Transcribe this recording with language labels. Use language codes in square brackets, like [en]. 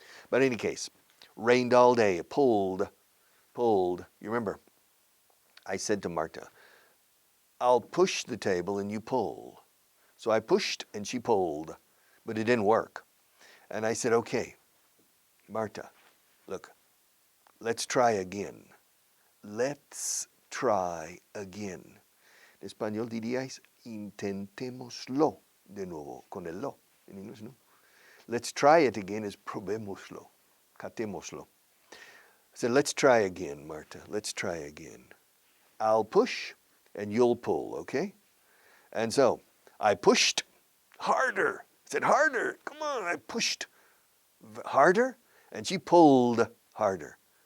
[en] But in any case, rained all day, pulled. You remember, I said to Marta, I'll push the table and you pull. So I pushed and she pulled, but it didn't work. And I said, okay, Marta, look, let's try again. Let's try again. [es] En español diríais, intentémoslo de nuevo, con el lo. En inglés, no. [en] Let's try it again [es] is probémoslo, catémoslo. [en] I said, let's try again, Marta. Let's try again. I'll push and you'll pull, okay? And so I pushed harder. I said, harder. Come on. I pushed harder and she pulled harder.